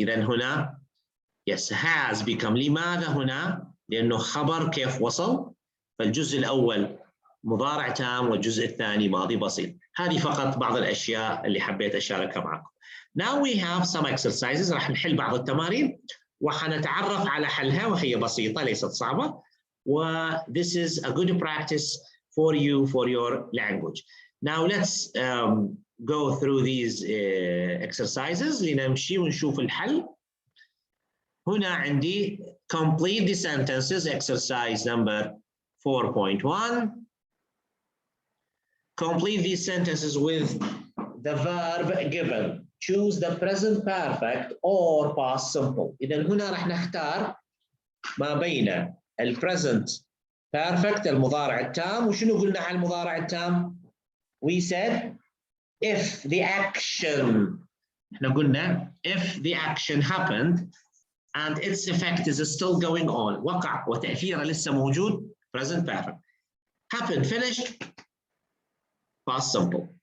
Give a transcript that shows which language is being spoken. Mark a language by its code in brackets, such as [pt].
[ar] إذن هنا [en] yes has become. [ar] لماذا هنا؟ لأنه خبر كيف وصل، فالجزء الأول مضارع تام والجزء الثاني ماضي بسيط. هذه فقط بعض الأشياء اللي حبيت أشاركها معكم. [en] Now we have some exercises. [ar] راح نحل بعض التمارين وحنتعرف على حلها وهي بسيطة ليست صعبة. [en] This is a good practice for you for your language. Now let's go through these exercises [ar] لنمشي ونشوف الحل. هنا عندي [en] complete the sentences exercise number 4.1. Complete these sentences with the verb given. Choose the present perfect or past simple. [ar] إذن هنا راح نختار ما بين ال present perfect المضارع التام. وشنو قلنا على المضارع التام؟ [en] We said if the action. [ar] احنا قلنا [en] if the action happened and its effect is still going on. [ar] وقع وتأثيره لسه موجود. [en] Present perfect. Happened, finished, past simple.